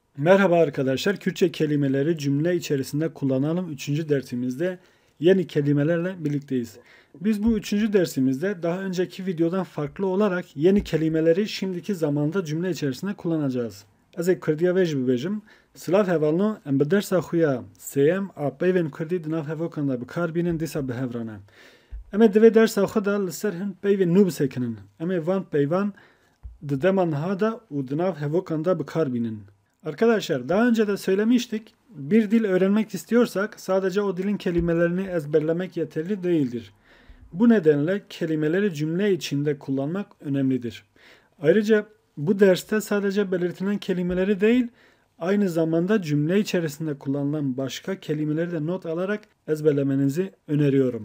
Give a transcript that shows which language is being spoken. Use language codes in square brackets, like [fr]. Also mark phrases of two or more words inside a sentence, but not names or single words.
[tr] Merhaba arkadaşlar. Kürtçe kelimeleri cümle içerisinde kullanalım. 3. dersimizde yeni kelimelerle birlikteyiz. Biz bu 3. dersimizde daha önceki videodan farklı olarak yeni kelimeleri şimdiki zamanda cümle içerisinde kullanacağız. [ku] Ez ê Kurdiya ve jî bibêjim. Silav hevalno em bi dersa xwe ya sêyem a peyvên Kurdî di nav hevokan de bikar bînin dîsa bihevrane. Em ê divê dersa xwe de li ser hin peyvên nû bisekinin. Em ê van peyvan di dema niha de û di nav hevokan de bikar bînin. [tr] Arkadaşlar daha önce de söylemiştik. Bir dil öğrenmek istiyorsak sadece o dilin kelimelerini ezberlemek yeterli değildir. Bu nedenle kelimeleri cümle içinde kullanmak önemlidir. Ayrıca bu derste sadece belirtilen kelimeleri değil, aynı zamanda cümle içerisinde kullanılan başka kelimeleri de not alarak ezberlemenizi öneriyorum.